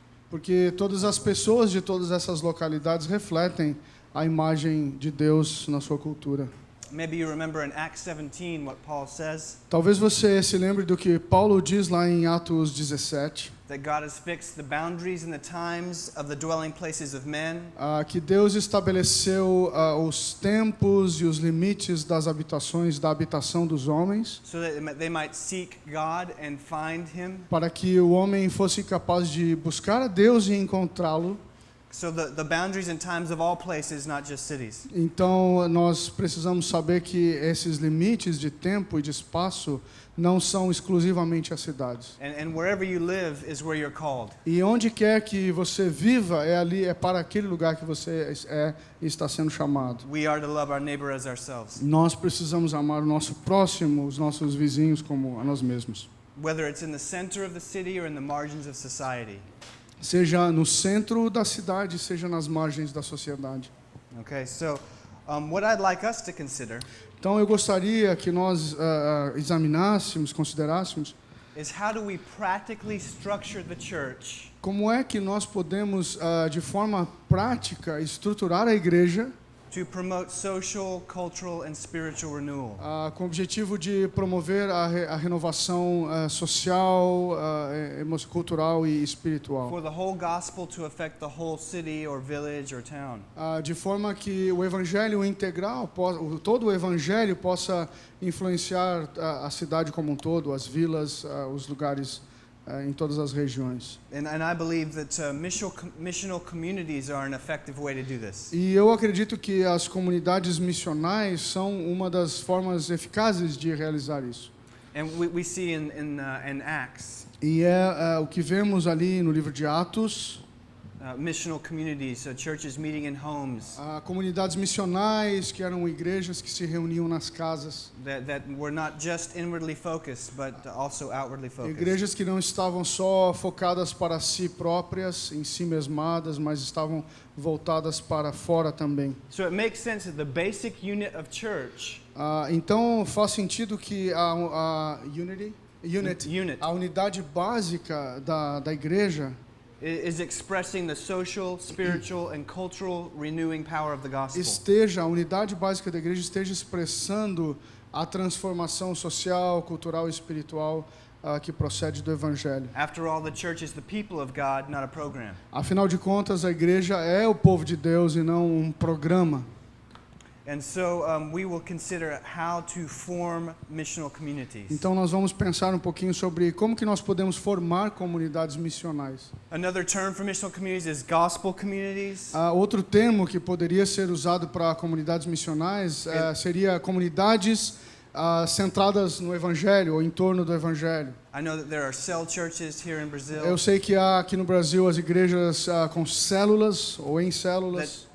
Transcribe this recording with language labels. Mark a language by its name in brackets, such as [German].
[Portuguese] Porque todas as pessoas de todas essas localidades refletem a imagem de Deus na sua cultura. [English] Maybe you remember in Acts 17 what Paul says. [Portuguese] Talvez você se lembre do que Paulo diz lá em Atos 17. [English] That God has fixed the boundaries and the times of the dwelling places of men. [Portuguese] Que Deus estabeleceu os tempos e os limites das habitações, da habitação dos homens. [English] So that they might seek God and find Him. [Portuguese] Para que o homem fosse capaz de buscar a Deus e encontrá-lo. [English] So the boundaries and times of all places, not just cities. [Portuguese] Então nós precisamos saber que esses limites de tempo e de espaço não são exclusivamente as cidades. [English] And wherever you live is where you're called. [Portuguese] E onde quer que você viva é para aquele lugar que você está sendo chamado. [English] We are to love our neighbor as ourselves. [Portuguese] Nós precisamos amar o nosso próximo, os nossos vizinhos como a nós mesmos. [English] Whether it's in the center of the city or in the margins of society. [Portuguese] Seja no centro da cidade, seja nas margens da sociedade. [English] Okay, so what I'd like us to consider [Portuguese] Então eu gostaria que nós examinássemos, considerássemos [English] is how do we practically structure the church [Portuguese] como é que nós podemos, de forma prática, estruturar a igreja [English] to promote social, cultural, and spiritual renewal. [Portuguese] Com o objetivo de promover a renovação social, cultural e espiritual. [English] For the whole gospel to affect the whole city or village or town. [Portuguese] De forma que o evangelho integral, todo o evangelho possa influenciar a cidade como um todo, as vilas, os lugares em todas as regiões. [English] And I believe that missional communities are an effective way to do this. [Portuguese] E eu acredito que as comunidades missionais são uma das formas eficazes de realizar isso. [English] And we see in Acts [Portuguese] E o que vemos ali no livro de Atos. [English] missional communities, churches meeting in homes [Portuguese] Comunidades missionais, que eram igrejas que se reuniam nas casas. [English] that were not just inwardly focused, but also outwardly focused. [Portuguese] Igrejas que não estavam só focadas para si próprias, em si mesmadas, mas estavam voltadas para fora também. [English] So it makes sense that the basic unit of church [Portuguese] Então faz sentido que a unit, [English] Unit. [Portuguese] a unidade básica da igreja [English] is expressing the social, spiritual, and cultural renewing power of the gospel. [Portuguese] a unidade básica da igreja esteja expressando a transformação social, cultural e espiritual que procede do Evangelho. [English] After all, the church is the people of God, not a program. [Portuguese] Afinal de contas, a igreja é o povo de Deus e não um programa. [English] And so we will consider how to form missional communities. [Portuguese] Então nós vamos pensar um pouquinho sobre como que nós podemos formar comunidades missionais. [English] Another term for missional communities is gospel communities. [Portuguese] Outro termo que poderia ser usado para comunidades missionais seria comunidades centradas no Evangelho ou em torno do Evangelho. [English] I know that there are cell churches here in Brazil [Portuguese] Eu sei que há aqui no Brasil as igrejas com células ou em células